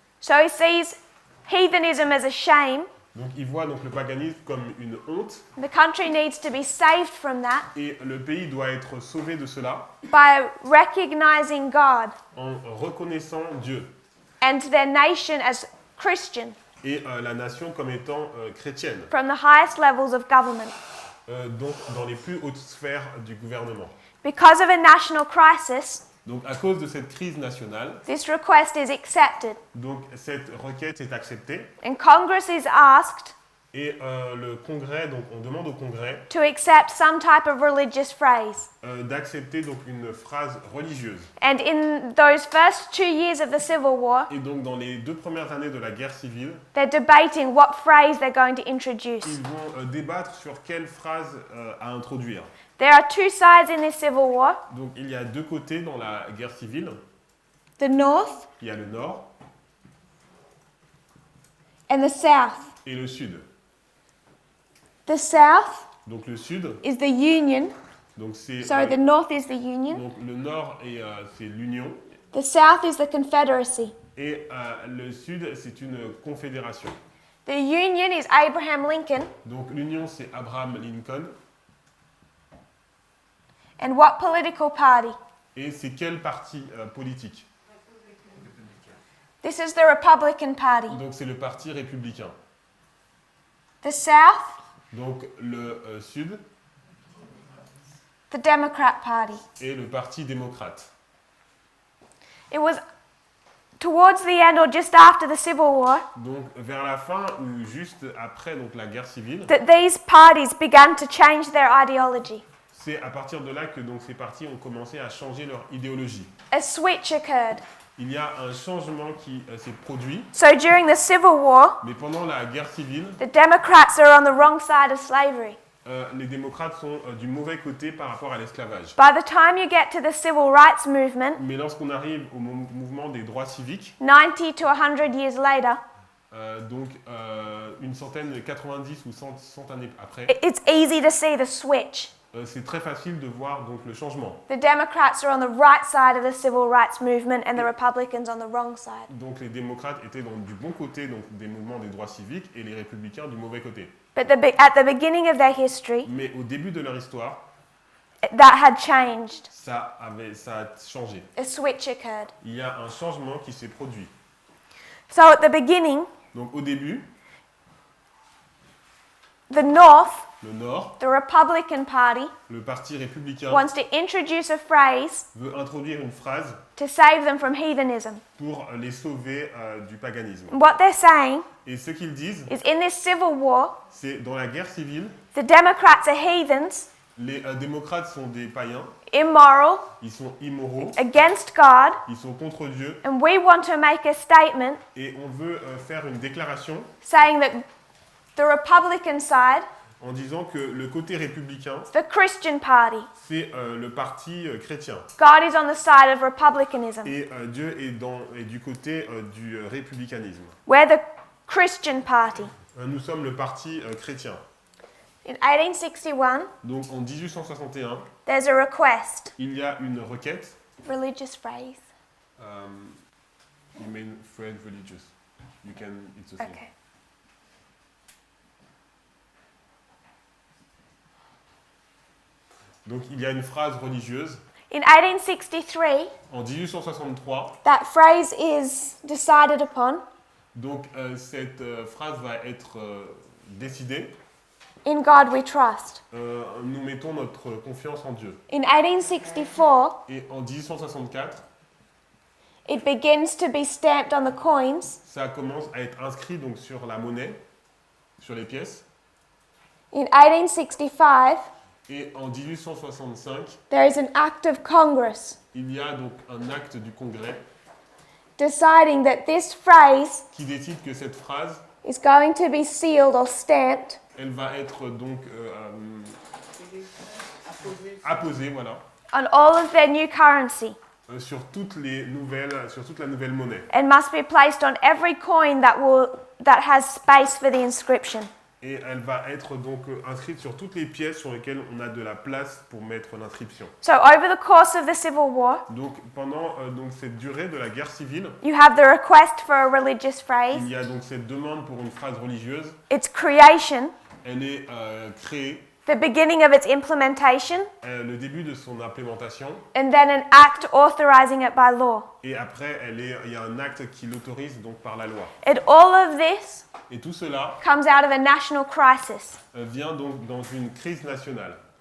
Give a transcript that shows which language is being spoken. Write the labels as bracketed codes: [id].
[en] So he sees heathenism as a shame. [fr] Donc il voit donc le paganisme comme une honte [en] The country needs to be saved from that [fr] et le pays doit être sauvé de cela [en] by recognizing God [fr] en reconnaissant Dieu [en] and their nation as Christian [fr] et la nation comme étant chrétienne, [en] from the highest levels of government. [fr] donc dans les plus hautes sphères du gouvernement. [en] Because of a national crisis, [fr] Donc à cause de cette crise nationale, [en] this request is accepted, [fr] donc cette requête est acceptée [en] and Congress is asked [fr] et le Congrès, donc on demande au Congrès [en] to accept some type of religious phrase. [fr] d'accepter donc une phrase religieuse. [en] And in those first 2 years of the Civil War, [fr] Et donc dans les 2 premières années de la guerre civile, [en] they're debating what phrase they're going to introduce. [fr] ils vont débattre sur quelle phrase à introduire. [en] There are 2 sides in this Civil War, [fr] Donc il y a 2 côtés dans la guerre civile. [en] the North [fr] Il y a le Nord [en] and the South. [fr] et le Sud. [en] The South [fr] Donc le Sud, [en] is the Union. [fr] donc c'est [en] Sorry, the North is the Union. [fr] donc le Nord et c'est l'Union [en] The South is the Confederacy. [fr] et le Sud c'est une confédération. [en] The Union is Abraham Lincoln. [fr] Donc l'Union c'est Abraham Lincoln [en] And what political party? [fr] et c'est quel parti politique? [en] This is the Republican Party. [fr] Donc c'est le parti républicain. [en] The South, [fr] Donc le Sud [en] the Democrat Party. [fr] et le parti démocrate. [en] It was towards the end or just after the Civil War [fr] Donc vers la fin ou juste après donc la guerre civile, [en] that these parties began to change their ideology. [fr] c'est à partir de là que donc ces partis ont commencé à changer leur idéologie. [en] A switch occurred. [fr] Il y a un changement qui s'est produit, [en] So during the Civil War, [fr] mais pendant la guerre civile, [en] the Democrats are on the wrong side of slavery. [fr] les démocrates sont du mauvais côté par rapport à l'esclavage. [en] By the time you get to the Civil Rights Movement, [fr] Mais lorsqu'on arrive au mouvement des droits civiques, [en] 90 to 100 years later, [fr] donc une centaine, 90 ou 100 années après, [en] it's easy to see the switch. [fr] c'est très facile de voir donc le changement. [en] The Democrats are on the right side of the Civil Rights Movement and the Republicans on the wrong side. [fr] Donc les démocrates étaient du bon côté donc, des mouvements des droits civiques et les républicains du mauvais côté. [en] But at the beginning of their history, [fr] Mais au début de leur histoire, [en] that had changed. [fr] ça a changé. [en] A switch occurred. [fr] Il y a un changement qui s'est produit. [en] So at the beginning, [fr] Donc au début, [en] the North, [fr] le Nord, [en] the Republican Party, [fr] le parti républicain, [en] wants to introduce a phrase [fr] veut introduire une phrase [en] to save them from heathenism. [fr] pour les sauver du paganisme. [en] And what they're saying [fr] Et ce qu'ils disent, [en] is in this civil war, [fr] c'est dans la guerre civile, [en] the Democrats are heathens, [fr] les démocrates sont des païens, [en] immoral, [fr] ils sont immoraux, [en] against God, [fr] ils sont contre Dieu, [en] and we want to make a statement [fr] et on veut faire une déclaration [en] saying that the Republican side, [fr] en disant que le côté républicain, [en] the Christian Party, [fr] c'est le parti chrétien. [en] God is on the side of republicanism. [fr] Et Dieu est du côté du républicanisme. [en] We're the Christian Party. [fr] Nous sommes le parti chrétien. [en] In 1861, [fr] Donc en 1861, [en] there's a request, [fr] il y a une requête. [en] religious phrase. You mean Fred religious. You can, it's the same. Okay. [fr] Donc il y a une phrase religieuse. [en] In 1863, [fr] En 1863, [en] that phrase is decided upon. [fr] donc cette phrase va être décidée. [en] In God we trust. [fr] Nous mettons notre confiance en Dieu. [en] In 1864, [fr] Et en 1864, [en] it begins to be stamped on the coins. [fr] ça commence à être inscrit donc sur la monnaie, sur les pièces. [en] In 1865, [fr] Et en 1865, [en] there is an act of Congress [fr] il y a donc un acte du Congrès [en] deciding that this phrase [fr] qui décide que cette phrase, [en] is going to be sealed or stamped [fr] elle va être donc apposée, voilà, [en] on all of their new currency [fr] sur toute la nouvelle monnaie. [en] and must be placed on every coin that has space for the inscription. [fr] Et elle va être donc inscrite sur toutes les pièces sur lesquelles on a de la place pour mettre l'inscription. [en] So over the course of the Civil War, [fr] Donc pendant donc cette durée de la guerre civile, [en] you have the request for a religious phrase, [fr] il y a donc cette demande pour une phrase religieuse. [en] its creation, [fr] Elle est créée, [en] the beginning of its implementation, [fr] le début de son implémentation, [en] and then an act authorizing it by law. [fr] et après il y a un acte qui l'autorise donc par la loi. [en] And all of this [fr] Et tout cela [en] comes out of a national crisis. [fr] vient donc dans une crise nationale.